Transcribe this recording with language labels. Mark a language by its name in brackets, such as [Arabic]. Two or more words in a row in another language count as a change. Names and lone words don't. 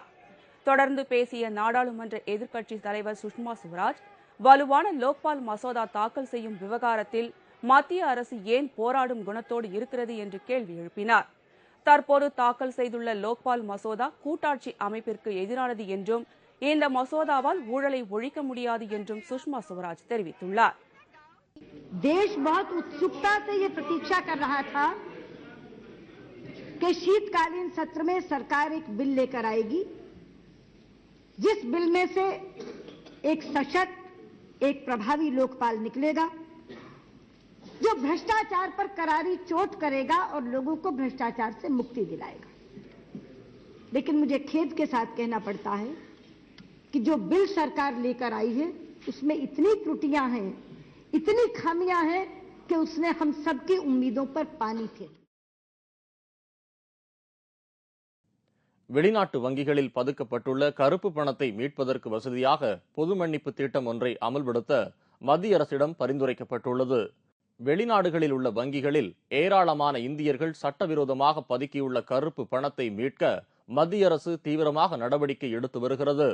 [Tamil] தொடர்ந்து பேசிய நாடாளுமன்ற எதிர்க்கட்சித் தலைவர் சுஷ்மா சுவராஜ் வலுவான லோக்பால் மசோதா தாக்கல் செய்யும் விவகாரத்தில் மத்திய அரசு ஏன் போராடும் குணத்தோடு இருக்கிறது என்று கேள்வி எழுப்பினார். தற்போது தாக்கல் செய்துள்ள லோக்பால் மசோதா கூட்டாட்சி அமைப்பிற்கு எதிரானது என்றும் இந்த மசோதாவால் ஊழலை ஒழிக்க முடியாது என்றும் சுஷ்மா சுவராஜ் தெரிவித்துள்ளார். [Hindi] देश बहुत उत्सुकता से ये प्रतीक्षा कर रहा था कि शीतकालीन सत्र में सरकार एक बिल लेकर आएगी, जिस बिल में से एक सशक्त, एक प्रभावी लोकपाल निकलेगा, जो भ्रष्टाचार पर करारी चोट करेगा और लोगों को भ्रष्टाचार से मुक्ति दिलाएगा। लेकिन मुझे खेद के साथ कहना पड़ता है कि जो बिल सरकार लेकर आई है उसमें इतनी त्रुटियां हैं, इतनी खामियां हैं कि उसने हम सबकी उम्मीदों पर पानी फेर। [Tamil] வெளிநாட்டு வங்கிகளில் பதுக்கப்பட்டுள்ள கருப்பு பணத்தை மீட்பதற்கு வசதியாக பொது மன்னிப்பு திட்டம் ஒன்றை அமல்படுத்த மத்திய அரசிடம் பரிந்துரைக்கப்பட்டுள்ளது. வெளிநாடுகளில் உள்ள வங்கிகளில் ஏராளமான இந்தியர்கள் சட்டவிரோதமாக பதுக்கியுள்ள கருப்பு பணத்தை மீட்க மத்திய அரசு தீவிரமாக நடவடிக்கை எடுத்து வருகிறது.